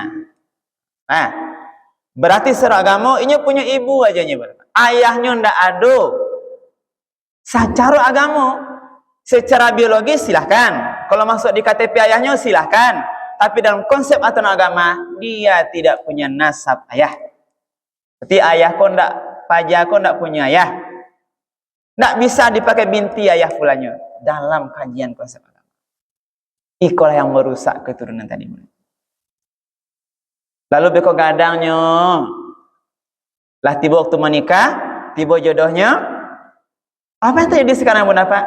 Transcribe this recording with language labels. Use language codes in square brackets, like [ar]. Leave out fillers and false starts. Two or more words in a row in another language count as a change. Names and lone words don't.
[id] Nah, berarti secara agama ini punya ibu aja nih. Ayahnya ndak ada. Secara agama, secara biologis silahkan. Kalau masuk di KTP ayahnya silahkan. Tapi dalam konsep aturan agama, dia tidak punya nasab ayah. Berarti ayah kok ndak, pajak kok ndak punya ayah. Ndak bisa dipakai binti ayah pulanya dalam kajian konsep agama. Ikolah yang merusak keturunan tadi. Lalu [min] beko gadangnya, [id] lah tiba waktu menikah, tiba jodohnya, apa yang terjadi sekarang Bunda Pak?